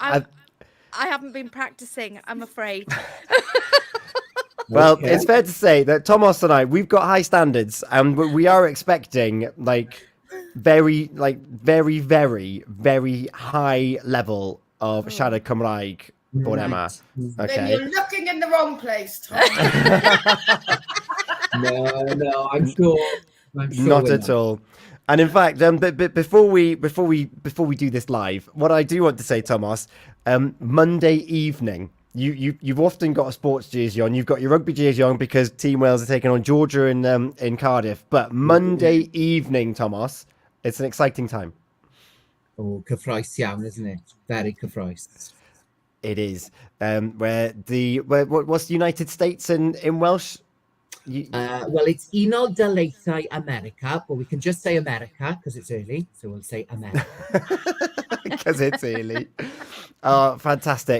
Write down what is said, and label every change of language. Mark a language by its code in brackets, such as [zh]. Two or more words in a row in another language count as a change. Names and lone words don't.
[en] I haven't been practicing, I'm afraid. Well, Okay. it's fair to say that Tomos and I, we've got high standards, and we are expecting very, very high level of [cy] siarad Cymraeg bod yma. [en] Then Okay. you're looking in the wrong place, Tom. No, I'm sure. Not we're at all. And in fact, but before we do this live, what I do want to say, Tomos, Monday evening, you've often got a sports jersey on. You've got your rugby jersey on because Team Wales are taking on Georgia in Cardiff. But Monday evening, Tomos, it's an exciting time. [cy] Oh, cyffroes iawn, [en] isn't it? Very cyffroes. It is. What's the United States in Welsh? Well, it's Unol Daleithiau America, but we can just say America because it's early, so we'll say America. Because it's early. Oh, fantastic.